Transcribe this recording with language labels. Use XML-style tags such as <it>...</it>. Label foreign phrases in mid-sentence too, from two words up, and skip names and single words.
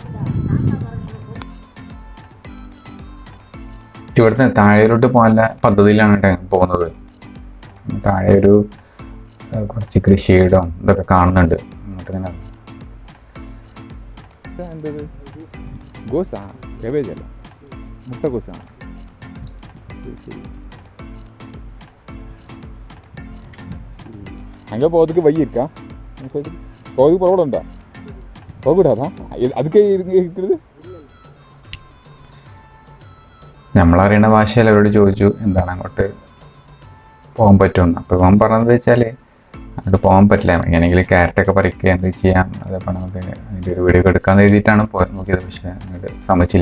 <ml>ഇവിടുത്തെ താഴേലോട്ട് പോകാനുള്ള പദ്ധതിയിലാണ് പോകുന്നത്. താഴെ ഒരു കുറച്ച് കൃഷിയിടം ഇതൊക്കെ കാണുന്നുണ്ട്. അങ്ങോട്ട് ഇങ്ങനെ ഗോസാ, കേബേജ് അല്ല, മുട്ട ഗോസാണ്.</ml> <ta>அங்கே போகிறதுக்கு வழி இருக்கா? போகிறதுக்கு ரோடு உண்டா? போகக்கூடாதா? அதுக்கே இருக்கிறது.</ta> <ml>നമ്മളറിയുന്ന ഭാഷയിൽ അവരോട് ചോദിച്ചു എന്താണ് അങ്ങോട്ട് പോകാൻ പറ്റുമെന്ന്. അപ്പോൾ ഇവൻ പറഞ്ഞത് വെച്ചാൽ അങ്ങോട്ട് പോകാൻ പറ്റില്ല, എങ്ങനെയെങ്കിൽ ക്യാരറ്റൊക്കെ പറിക്കുക എന്ത് ചെയ്യാം, അതപ്പോൾ നമുക്ക് അതിൻ്റെ ഒരു വീഡിയോ എടുക്കാമെന്ന് എഴുതിയിട്ടാണ് നോക്കിയത്. പക്ഷേ അങ്ങോട്ട് സമ്മതിച്ചില്ല.</ml>